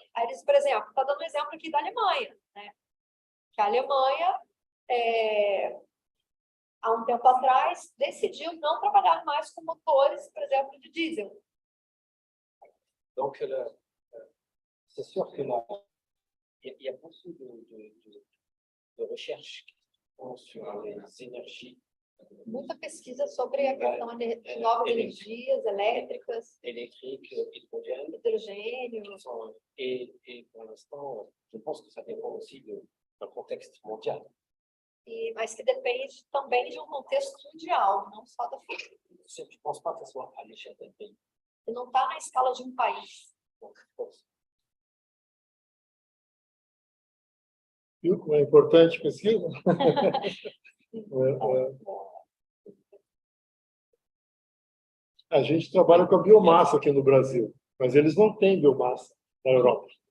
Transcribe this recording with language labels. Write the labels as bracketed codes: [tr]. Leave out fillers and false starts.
[pt] Aí eles, por exemplo, está dando um exemplo aqui da Alemanha, né? Que a Alemanha, há um tempo atrás, decidiu não trabalhar mais com motores, por exemplo, de diesel. [fr] Donc, c'est sûr que il y a beaucoup de recherches qui sont sur les énergies. [pt] Muita pesquisa sobre a questão de novas energias elétricas, [fr] électriques, hydrogène. [pt] hidrogênio. [fr] Et pour l'instant, je pense que ça dépend aussi d'un contexte mondial. [pt] Mas que depende também de um contexto mundial, não só da França. [fr] Je ne pense pas que ce soit à l'échelle d'un pays. [pt] E não está na escala de um país. [fr] Donc, je pense. [pt] Viu como é importante a pesquisa? A gente trabalha com a biomassa aqui no Brasil, mas eles não têm biomassa na Europa.